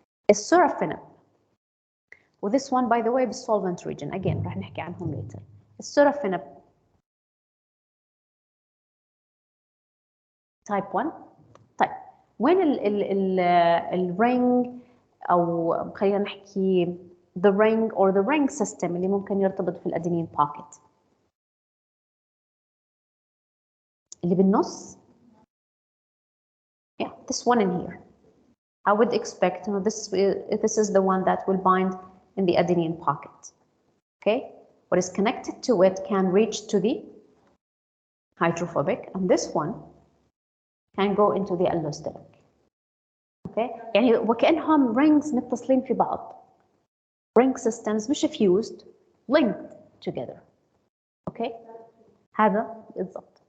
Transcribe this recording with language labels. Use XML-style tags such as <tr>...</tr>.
<ar>السورافينب و this one by the way بالsolvent region again رح نحكي عنهم later. السورافينب type 1. طيب وين الرينج أو خلينا نحكي</ar> <en>the ring or the ring system</en> <ar>اللي ممكن يرتبط في الأدينين pocket اللي بالنص.</ar> <en>Yeah, this one in here. I would expect this is the one that will bind in the adenine pocket. Okay, what is connected to it can reach to the hydrophobic, and this one can go into the allosteric.</en> <ar>Okay, يعني وكأنهم rings متصلين في بعض.</ar> <en>Ring systems مش fused, linked together.</en> <ar>Okay, هذا بالضبط.</ar>